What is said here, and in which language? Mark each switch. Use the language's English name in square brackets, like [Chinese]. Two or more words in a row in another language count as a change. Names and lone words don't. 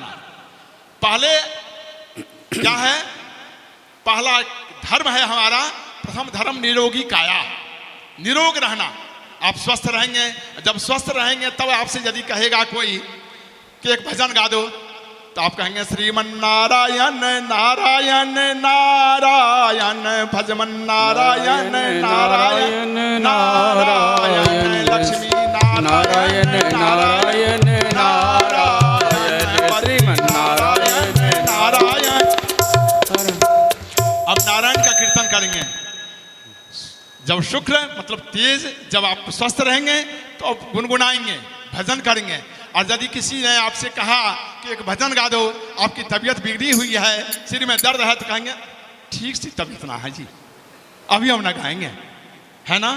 [Hindi] पहले क्या है? पहला धर्म है हमारा, प्रथम धर्म निरोगी काया, निरोग रहना। आप स्वस्थ रहेंगे, जब स्वस्थ रहेंगे तब आपसे यदि कहेगा कोई कि एक भजन गा दो, तो आप कहेंगे श्रीमन नारायण नारायण नारायण, भजमन नारायण नारायण नारायण, लक्ष्मी नारायण नारायण नारायण, श्रीमन नारायण नारायण। अब नारायण का कीर्तन करेंगे। जब शुक्र मतलब तेज, जब आप स्वस्थ रहेंगे तो आप गुनगुनाएंगे, भजन करेंगे। और यदि किसी ने आपसे कहा कि एक भजन गा दो, आपकी तबीयत बिगड़ी हुई है, सिर में दर्द है, तो कहेंगे ठीक सी तबीयत ना है जी, अभी हम ना गाएंगे, है ना।